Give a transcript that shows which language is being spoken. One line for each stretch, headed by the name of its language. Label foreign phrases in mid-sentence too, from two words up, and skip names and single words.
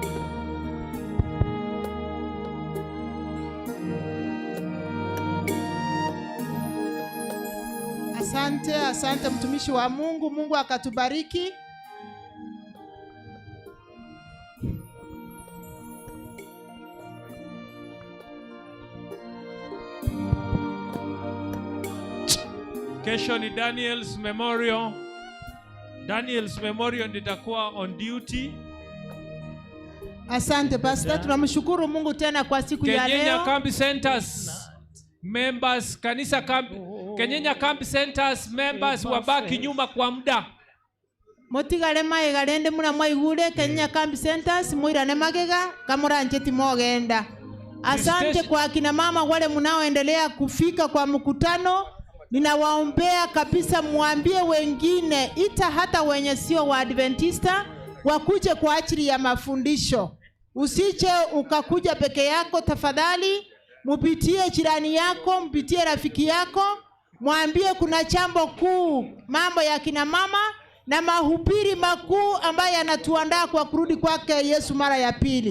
Swahili: Asante mtumishi wa Mungu. Mungu akatubariki. Kesho ni Daniel's Memorial. Daniel's Memorial nitakuwa
English: on duty.
Swahili: Asante pastor, tunamshukuru Mungu tena kwa siku ya leo. Kenyenya Camp Centers members, kanisa camp, Kenyenya Camp Centers members wabaki nyuma kwa muda.
Gusii: Motigale maigalende muna mwaigule Kenyenya Camp Centers muirane magega kamuranje timogenda.
Swahili: Asante kwa kina mama wale mnaoendelea kufika kwa mkutano. Ninawaombea kabisa, muambie wengine, ita hata wenye sio wa Adventista wakuje kwa ajili ya mafundisho. Usiche ukakuja peke yako, tafadhali mupitie jirani yako, mpitie rafiki yako, mwambie kuna jambo kuu, mambo ya kina mama na mahubiri makuu ambayo yanatuandaa kwa kurudi kwake Yesu mara ya pili.